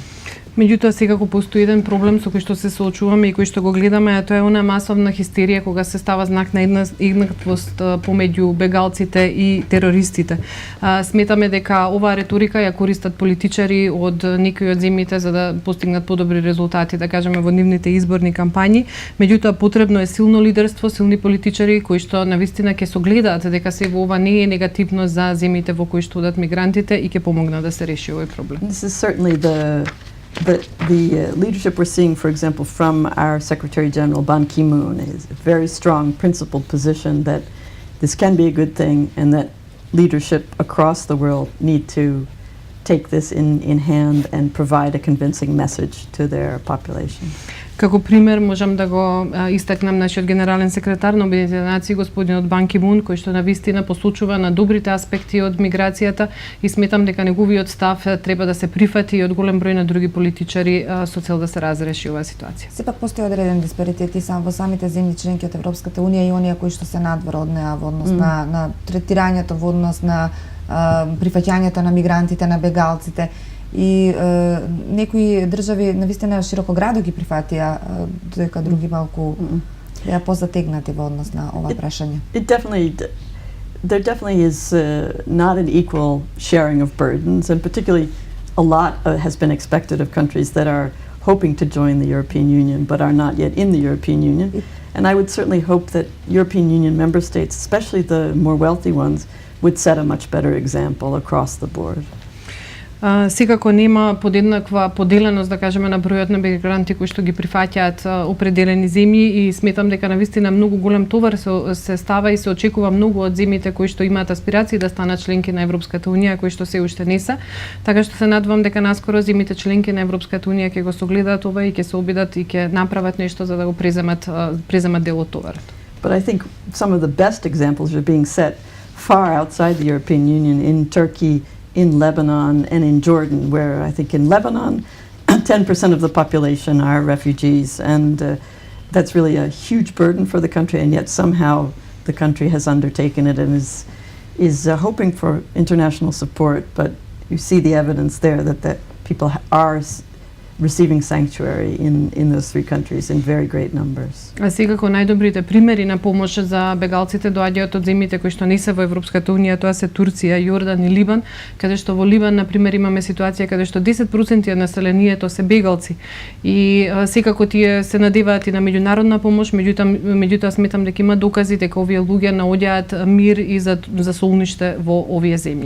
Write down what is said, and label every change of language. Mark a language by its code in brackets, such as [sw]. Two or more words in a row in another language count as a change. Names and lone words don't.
[mk] Меѓутоа, секако постои еден проблем со кој што се соочуваме и кој што го гледаме, а тоа е она масовна хистерија кога се става знак на еднаквост помеѓу бегалците и терористите. Сметаме дека оваа реторика ја користат политичари од некои од земјите за да постигнат подобри резултати, да кажеме, во нивните изборни кампањи. Меѓутоа, потребно е силно лидерство, силни политичари кои што навистина ќе согледаат дека се ова не е негативно за земјите во кои што одат мигрантите и ќе помогнат да се реши овој проблем. [en] This is certainly the leadership we're seeing, for example, from our Secretary General Ban Ki-moon, is a very strong principled position that this can be a good thing, and that leadership across the world need to take this in hand and provide a convincing message to their population. [mk] Како пример можам да го истакнам нашиот генерален секретар на Обединетите нации, господинот Бан Ки-мун, кој што навистина посочува на добрите аспекти од миграцијата и сметам дека неговиот став треба да се прифати и од голем број на други политичари со цел да се разреши оваа ситуација. Сепак постои одреден диспаритет и во самите земји членки од Европската унија и оние кои што се надвор од неа во однос на третирањето, во однос на прифаќањето на мигрантите, на бегалците. И некои држави навистина широкоградо ги прифатија, додека други малку беа позатегнати во однос на ова прашање. [en] There definitely is not an equal sharing of burdens, and particularly a lot has been expected of countries that are hoping to join the European Union but are not yet in the European Union. And I would certainly hope that European Union member states, especially the more wealthy ones, would set a much better example across the board. [mk] Секако нема подеднаква поделеност, да кажеме, на бројот на мигранти кои што ги прифаќаат определени земји и сметам дека навистина многу голем товар се става и се очекува многу од земјите кои што имаат аспирации да станат членки на Европската унија, кои што се уште не се. Така што се надевам дека наскоро земјите членки на Европската унија ќе го согледаат ова и ќе се обидат и ќе направат нешто за да го преземат дел од товарот. [en] But I think some of the best examples are being set far outside the European Union, in Turkey, in Lebanon, and in Jordan, where I think in Lebanon 10% of the population are refugees, and that's really a huge burden for the country, and yet somehow the country has undertaken it and is hoping for international support. But you see the evidence there that people are receiving sanctuary in those three countries in very great numbers. [mk] А секако најдобрите примери на помош за бегалците доаѓаат од земјите кои што не се во Европската унија, тоа се Турција, Јордан и Либан, каде што во Либан на пример имаме ситуација каде што 10% од населението се бегалци и секако тие се надеваат и на меѓународна помош, меѓутоа сметам дека има докази дека овие луѓе наоѓаат мир и за солниште во овие земји.